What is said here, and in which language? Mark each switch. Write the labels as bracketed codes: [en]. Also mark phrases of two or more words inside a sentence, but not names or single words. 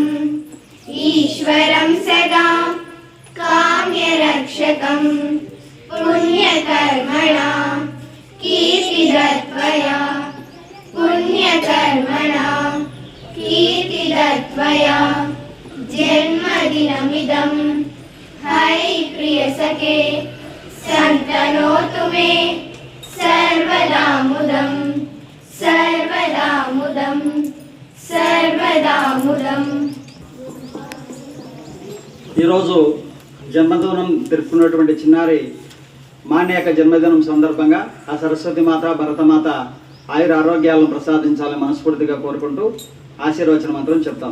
[sa] ईश्वरं सदा काम्यरक्षकं पुण्यकर्मणा कीर्तिदत्वया पुण्यकर्मणा कीर्तिदत्वया जन्मदिनमिदं हाय प्रियसखे सन्तनोतु मे सर्वदा मुदं [te] ఈరోజు జన్మదినం జరుపుకున్నటువంటి చిన్నారి మాన్య యొక్క జన్మదినం సందర్భంగా ఆ సరస్వతి మాత భరతమాత ఆయుర ఆరోగ్యాలను ప్రసాదించాలని మనస్ఫూర్తిగా కోరుకుంటూ ఆశీర్వచన మంత్రం చెప్తాం.